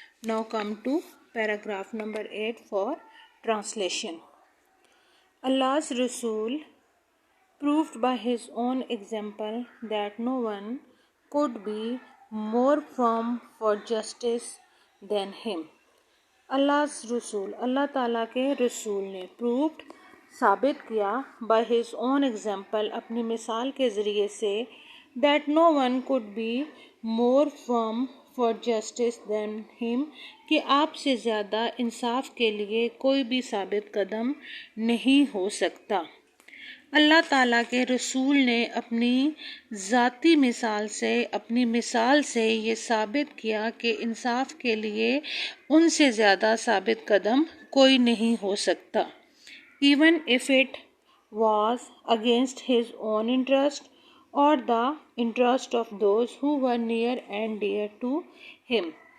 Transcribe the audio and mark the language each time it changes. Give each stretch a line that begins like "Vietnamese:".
English: Now come to paragraph number 8 for translation. Allah's Rasul proved by his own example that no one could be more firm for justice than him. Allah's Rasul,
Urdu: اللہ تعالیٰ کے رسول نے
English: proved
Urdu: ثابت کیا
English: by his own example
Urdu: اپنی مثال کے ذریعے سے
English: that no one could be more firm for justice than him
Urdu: کہ آپ سے زیادہ انصاف کے لیے کوئی بھی ثابت قدم نہیں ہو سکتا. اللہ تعالیٰ کے رسول نے اپنی ذاتی اپنی مثال سے یہ ثابت کیا کہ انصاف کے لیے ان سے زیادہ ثابت قدم کوئی نہیں ہو سکتا.
English: even if it was against his own interest or the interest of those who were near and dear to him.